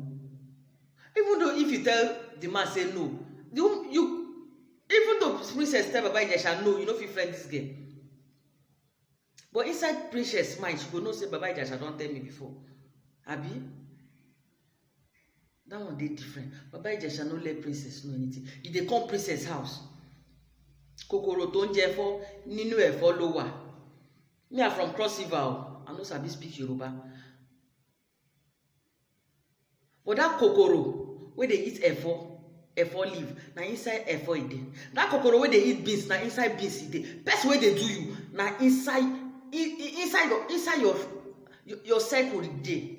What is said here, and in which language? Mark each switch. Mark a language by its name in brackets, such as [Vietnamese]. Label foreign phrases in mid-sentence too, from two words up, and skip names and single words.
[Nigerian Pidgin] Even though if you tell the man say no, even though princess tell Baba Ijesha no, you no fit friend this girl. But inside princess mind, she go know say Baba Ijesha don tell me before. Abi? That one dey different. Baba Ijesha no let princess know anything. If they come princess house, [Yoruba] kokoro tó ń jẹ ẹ̀fọ́ nínú ẹ̀fọ́ ló wà. [Nigerian Pidgin] Me I from Cross River, I no sabi speak Yoruba. But that kokoro wey dey eat ẹ̀fọ́ leaf, na inside ẹ̀fọ́ e dey. That kokoro wey dey eat beans, na inside beans e dey. Person wey dey do you, na inside your circle e dey.